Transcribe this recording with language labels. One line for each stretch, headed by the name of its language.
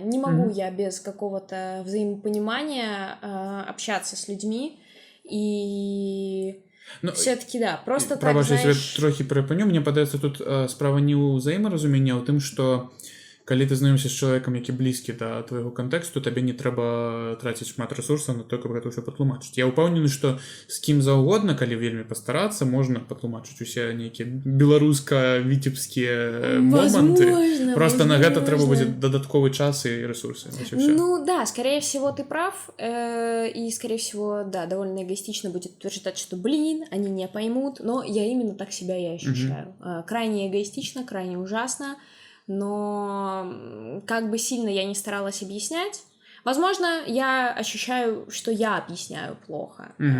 Russian: Не могу я без какого-то взаимопонимания общаться с людьми. И все-таки, да, просто так, знаешь...
Belarusian: Прабачте, я трохи перапыню. Мне падаецца, тут справа не ў ўзаемаразуменні, а ў тым, што калі ты знаёмся з чалавекам, які блізкі да твайго кантэксту, табе не трэба траціць шмат рэсурсаў на то, каб гэта ўсё патлумачыць. Я ўпэўнены, што з кім заўгодна, калі вельмі пастарацца, можна патлумачыць усе нейкія беларуска-віцебскія моманты. Просто на гэта трэба будзе дадатковы час і рэсурсы.
Russian: Ну да, скорее всего, ты прав. И, скорее всего, да, довольно эгоистично будет утверждать, что, блин, они не поймут. Но я именно так себя и ощущаю. Крайне эгоистично, крайне ужасно. Но как бы сильно я не старалась объяснять, возможно, я ощущаю, что я объясняю плохо.